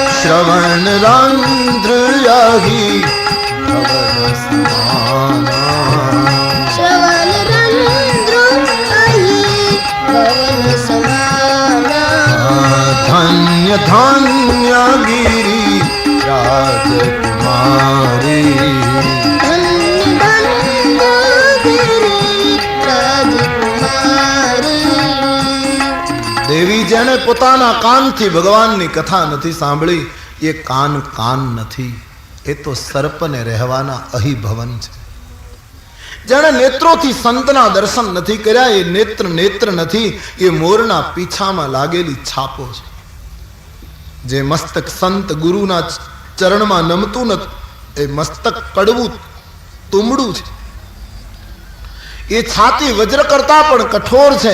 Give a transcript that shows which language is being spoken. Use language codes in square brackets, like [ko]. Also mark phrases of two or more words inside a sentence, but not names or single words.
[awa] श्रवण रंध्र यही भवन समाना श्रवण रंध्र यही भवन समाना धन्य धन्य गिरि राजकुमारी [gu] દેવી જેણે પોતાના કાનથી ભગવાનની કથા નથી સાંભળી એ કાન કાન નથી એ તો સર્પને રહેવાના અહિભવન છે જેણે નેત્રોથી સંતના દર્શન નથી કર્યા એ નેત્ર નેત્ર નથી એ મોરના પીછામાં લાગેલી છાપો છે જે મસ્તક સંત ગુરુના ચરણમાં નમતું નથી એ મસ્તક કડવું તુમડું છે એ છાતી વજ્ર કરતા પણ કઠોર છે.